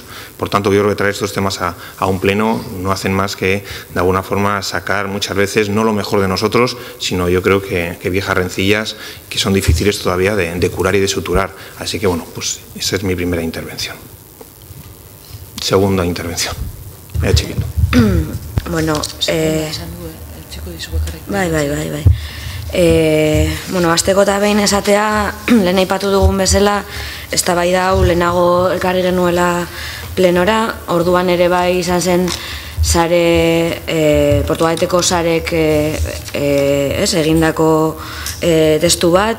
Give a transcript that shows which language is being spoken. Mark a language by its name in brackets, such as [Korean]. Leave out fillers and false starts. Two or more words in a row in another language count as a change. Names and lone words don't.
[Spanish] Por tanto, yo creo que traer estos temas a un pleno no hacen más que de alguna forma sacar muchas veces no lo mejor de nosotros, sino yo creo que viejas rencillas que son difíciles todavía de curar y de suturar. Así que bueno, pues esa es mi primera intervención. Segunda intervención. Bueno, bai. [Basque] Bueno, hasteko eta behin esatea, lehen aipatu dugun bezala, eztabaida hau lehenago ekarri genuela plenora, orduan ere bai izan zen sare, Portugaleteko sarek egindako testu bat.